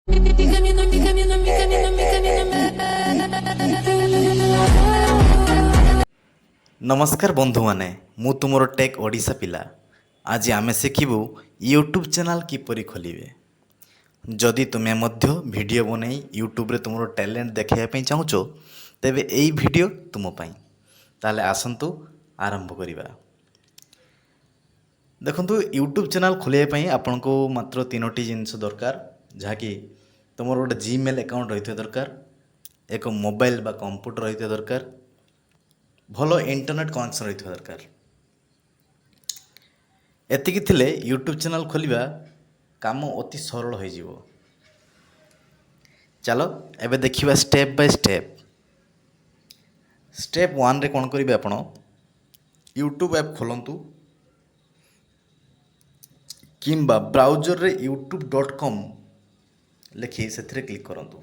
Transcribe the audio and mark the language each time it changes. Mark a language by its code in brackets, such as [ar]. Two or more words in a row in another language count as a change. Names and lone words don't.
[es] Mi camino, mi camino, mi camino, mi camino, [or] ନମସ୍କାର ବନ୍ଧୁ ମାନେ ମୁଁ ତୁମର ଟେକ ଓଡ଼ିଶା ପିଲା ଆଜି ଆମେ ଶିଖିବୁ [en] YouTube channel [or] କିପରି ଖୋଲିବେ। ଯଦି ତୁମେ ମଧ୍ୟ ଭିଡିଓ ବନାଇ ୟୁଟ୍ୟୁବ ରେ ତୁମର ଟାଲେଣ୍ଟ ଦେଖାଇବା ପାଇଁ ଚାହୁଁଛ ତେବେ ଏଇ ଭିଡିଓ ତୁମ ପାଇଁ। ତାହେଲେ ଆସନ୍ତୁ ଆରମ୍ଭ କରିବା। ଦେଖନ୍ତୁ [en] YouTube channel [or] ଖୋଲିବା ପାଇଁ ଆପଣଙ୍କୁ ମାତ୍ର ତିନୋଟି ଜିନିଷ ଦରକାର ଯାହାକି ତୁମର ଗୋଟେ [en] Gmail account [or] ରହିବା ଦରକାର, ଏକ ମୋବାଇଲ ବା କମ୍ପ୍ୟୁଟର ରହିବା ଦରକାର, ଭଲ [en] internet connection [or] ରହିବା ଦରକାର। ଏତିକି ଥିଲେ [en] YouTube channel [or] ଖୋଲିବା କାମ ଅତି ସରଳ ହୋଇଯିବ। ଚାଲ ଏବେ ଦେଖିବା [en] step by step. [or] ଷ୍ଟେପ 1 ରେ କଣ କରିବେ ଆପଣ [en] YouTube app [or] ଖୋଲନ୍ତୁ କିମ୍ବା ବ୍ରାଉଜର ରେ youtube.com ଲେଖି ସେଥିରେ କ୍ଲିକ କରନ୍ତୁ।